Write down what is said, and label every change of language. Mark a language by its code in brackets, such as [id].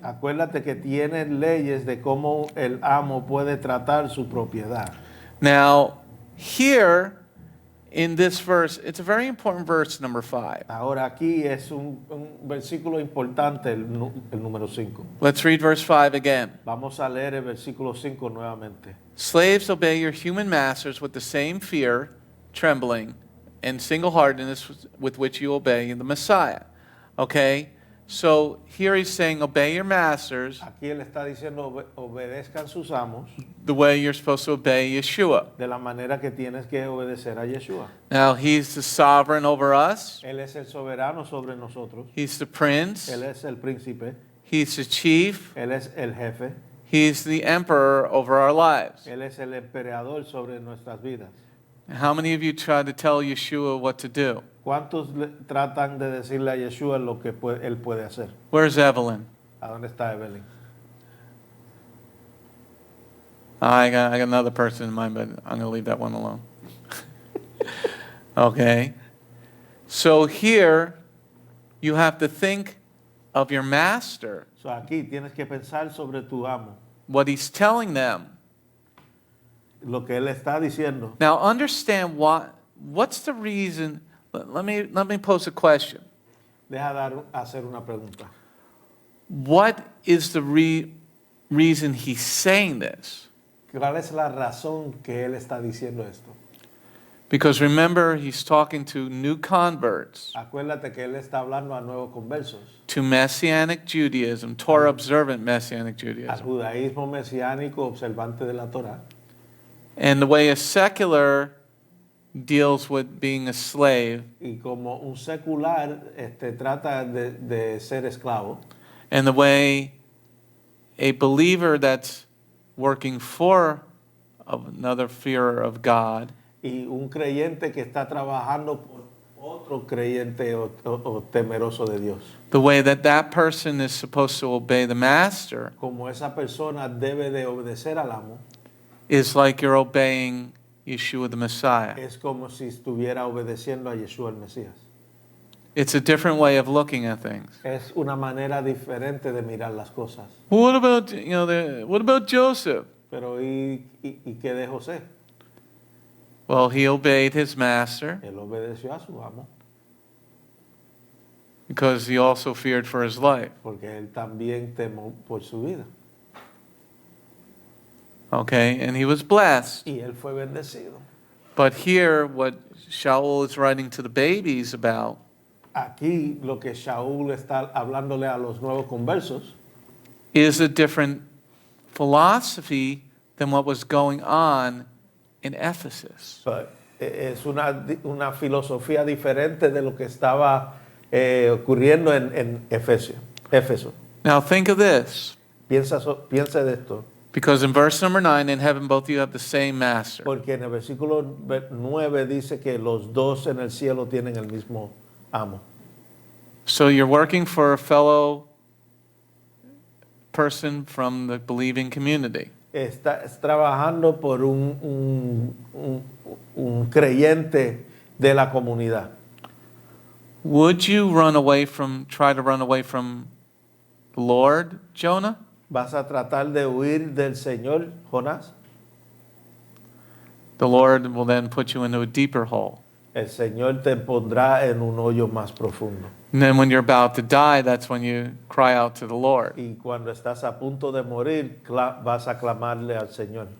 [es] Acuérdate que tiene leyes de cómo el amo puede tratar su propiedad. [en] Now, here in this verse, it's a very important verse, number 5. [es] Ahora aquí es un versículo importante, el número 5. [en] Let's read verse 5 again. [es] Vamos a leer el versículo 5 nuevamente. [en] Slaves, obey your human masters with the same fear, trembling, and single-heartedness with which you obey the Messiah. Okay? So here he's saying, obey your masters [es] Aquí él está diciendo, obedezcan sus amos [en] the way you're supposed to obey Yeshua. [es] de la manera que tienes que obedecer a Yeshua. [en] Now, he's the sovereign over us. [es] Él es el soberano sobre nosotros. [en] He's the prince. [es] Él es el príncipe. [en] He's the chief. [es] Él es el jefe. [en] He's the emperor over our lives. [es] Él es el emperador sobre nuestras vidas. [en] How many of you try to tell Yeshua what to do? [es] ¿Cuántos tratan de decirle a Yeshua lo que él puede hacer? [en] Where's Evelyn? [es] ¿A dónde está Evelyn? [en] I got another person in mind, but I'm going to leave that one alone. Okay. So here, you have to think of your master, [es] So aquí tienes que pensar sobre tu amo, [en] what he's telling them. [es] lo que él está diciendo. [en] Now, understand what's the reason. Let me pose a question. [es] Hacer una pregunta. [en] What is the reason he's saying this? [es] ¿Cuál es la razón que él está diciendo esto? [en] Because remember, he's talking to new converts, [es] Acuérdate que él está hablando a nuevos conversos, [en] to Messianic Judaism, Torah observant Messianic [es] al [en] Judaism. [es] judaísmo mesiánico observante de la Torah. [en] And the way a secular deals with being a slave, [es] Y como un secular trata de ser esclavo, [en] and the way a believer that's working for another fearer of God [es] y un creyente que está trabajando por otro creyente o temeroso de Dios. [en] the way that person is supposed to obey the master [es] Como esa persona debe de obedecer al amo, [en] is like you're obeying Yeshua the Messiah. [es] es como si estuviera obedeciendo a Yeshua el Mesías. [en] It's a different way of looking at things. [es] Es una manera diferente de mirar las cosas. [en] What about what about Joseph? [es] Pero ¿y qué de José? [en] Well, he obeyed his master [es] Él obedeció a su amo [en] because he also feared for his life. [es] porque él también temó por su vida. [en] Okay, and he was blessed. [es] Y él fue bendecido. [en] But here, what Shaul is writing to the babies about [es] Aquí lo que Shaul está hablándole a los nuevos conversos [en] is a different philosophy than what was going on in Ephesus. [es] es una filosofía diferente de lo que estaba ocurriendo en Éfeso. [en] Now think of this, [es] Piensa de esto, [en] because in verse number 9, in heaven both of you have the same master. [es] porque en el versículo 9 dice que los dos en el cielo tienen el mismo amo. [en] So you're working for a fellow person from the believing community. [es] Estás trabajando por un creyente de la comunidad. [en] Would you try to run away from the Lord, Jonah? [es] ¿Vas a tratar de huir del Señor, Jonás? [en] The Lord will then put you into a deeper hole. [es] El Señor te pondrá en un hoyo más profundo. [en] And then when you're about to die, that's when you cry out to the Lord. [es] Y cuando estás a punto de morir, vas a clamarle al Señor.